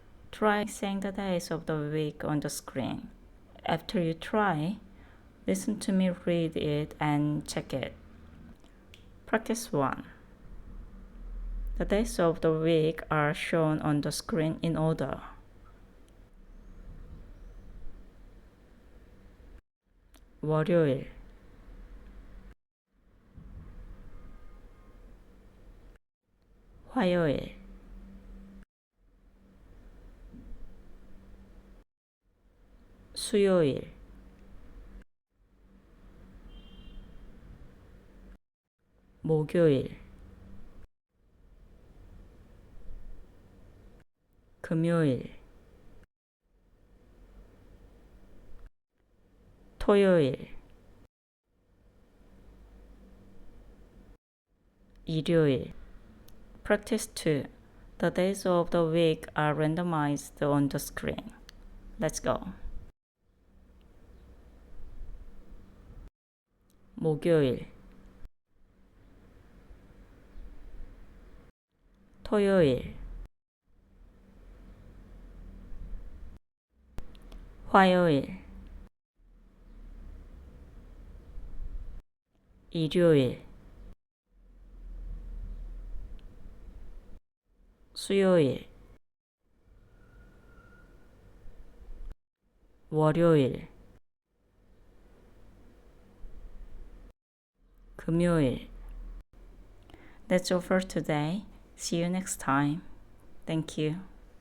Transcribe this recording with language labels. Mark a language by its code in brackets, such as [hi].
[en] Try saying the days of the week on the screen. After you try, listen to me read it and check it. Practice 1. The days of the week are shown on the screen in order. [ko] 월요일, 화요일, 수요일, 목요일, 금요일, 토요일, 일요일. [en] Practice 2. The days of the week are randomized on the screen. Let's go. [ko] 목요일, 토요일, 화요일, 일요일, 수요일, 월요일, 금요일. [en] That's all for today. See you next time. Thank you.